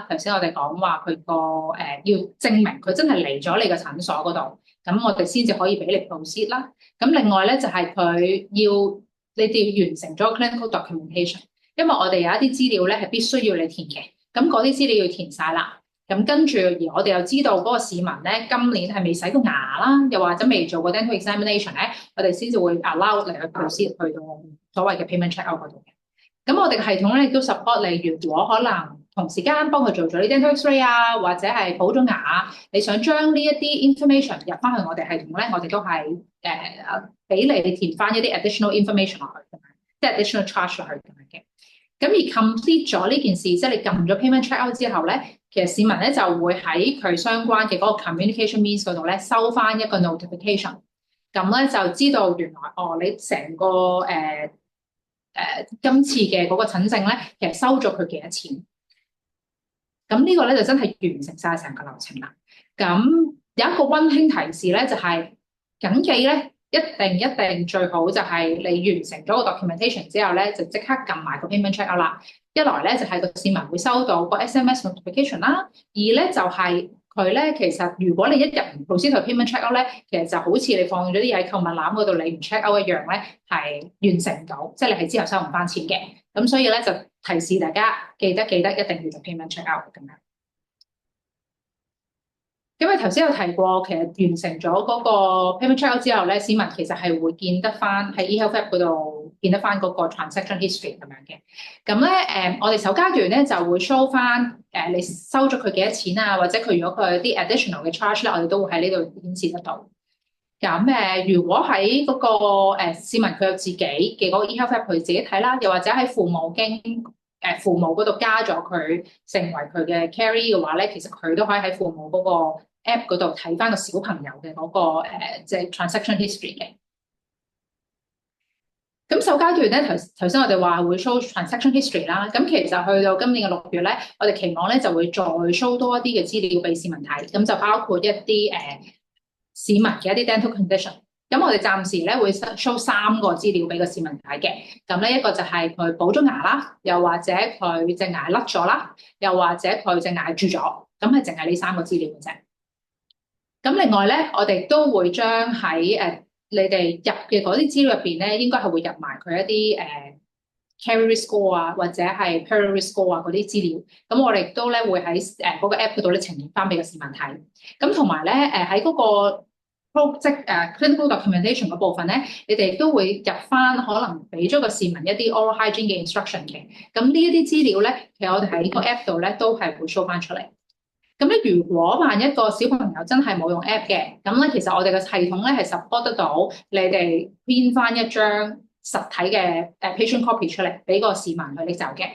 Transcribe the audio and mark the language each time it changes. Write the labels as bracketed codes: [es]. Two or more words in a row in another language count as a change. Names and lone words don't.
[yue] 頭先我哋講話佢個要證明佢真係嚟咗你個診所嗰度，咁我哋先至可以俾你 proceed 啦。咁另外咧就係、佢要你哋要完成咗 [en] clinical documentation， [yue] 因為我哋有一啲資料咧係必須要你填嘅，咁嗰啲資料要填晒啦。咁跟住，而我哋又知道嗰個市民咧，今年係未洗過牙啦，又或者未做過 [en] dental examination [yue] 咧，我哋先至會 allow 你去 proceed 去到所謂嘅 [en] payment check out [yue] 嗰度嘅。咁我哋嘅系統咧亦都 support 你，如果可能同時間幫佢做咗啲 [en] dental X-ray [yue] 啊，或者係補咗牙，你想將呢一啲 information 入翻去我哋系統咧，我哋都係俾你填翻一啲 [en] additional information [yue] 落去，即係 [en] additional charge [yue] 落去咁樣嘅。咁而 complete 咗呢件事，即係你撳咗 [en] payment check out [yue] 之後咧，其實市民咧就會喺佢相關嘅嗰個 [en] communication means [yue] 嗰度咧收翻一個 notification，咁咧就知道原來你成個今次嘅嗰個診症咧，其實收咗佢幾多錢。咁呢個咧就真係完成晒成個流程啦。咁有一個溫馨提示咧，就係緊記咧。一定最好就係你完成咗個 documentation 之後咧，就即刻撳埋個 [en] payment check out [yue] 啦。一來咧就係個市民會收到個 [en] SMS notification [yue] 啦，二咧就係佢咧其實如果你一入唔 proceed 去 [en] payment check out [yue] 咧，其實就好似你放咗啲嘢喺購物籃嗰度，你唔 [en] check out [yue] 一樣咧，係完成到，即係你係之後收唔翻錢嘅。咁所以咧就提示大家記得一定要做 [en] payment check out [yue] 咁樣。因為頭先有提過，其實完成咗嗰個 [en] payment check out [yue] 之後咧，市民其實係會見得翻喺 eHealth app 嗰度見得翻嗰個 [en] transaction history [yue] 咁樣嘅。咁咧我哋首階段咧就會 show 翻你收咗佢幾多錢啊，或者佢如果佢有啲 additional 嘅 charge 咧，我哋都會喺呢度顯示得到。咁如果喺嗰個市民佢有自己嘅嗰個 eHealth app 佢自己睇啦，又或者喺父母父母嗰度加咗佢成為佢嘅 carry 嘅話咧，其實佢都可以喺父母嗰個 app 嗰度睇翻個小朋友嘅嗰個即係 [en] transaction history [yue] 嘅。咁首階段咧，頭先我哋話會 [en] show transaction history [yue] 啦。咁其實去到今年嘅6月咧，我哋期望咧就會再 show 多一啲嘅資料俾市民睇。咁就包括一啲市民嘅一啲 [en] dental condition。 [yue] 咁我哋暫時咧會 show 3個資料俾個市民睇嘅。咁咧一個就係佢補咗牙啦，又或者佢隻牙甩咗啦，又或者佢隻牙蛀咗。咁係淨係呢3個資料嘅啫。咁另外咧，我哋都會將喺你哋入嘅嗰啲資料入邊咧，應該係會入埋佢一啲 [en] Career Score [yue] 啊，或者係 [en] Peer Score [yue] 啊嗰啲資料，咁我哋都咧會喺嗰個 app 嗰度咧呈現翻俾個市民睇。咁同埋咧喺嗰個即 [en] clinical documentation [yue] 嗰部分咧，你哋都會入翻可能俾咗個市民一啲 [en] oral hygiene [yue] 嘅 instruction 嘅。咁呢一啲資料咧，其實我哋喺個 app 度咧都係會 show 翻出嚟。咁咧，如果萬一個小朋友真係冇用 app 嘅，咁咧其實我哋嘅系統咧係 support 得到你哋編翻一張實體嘅 [en] patient copy [yue] 出嚟，俾個市民去拎走嘅。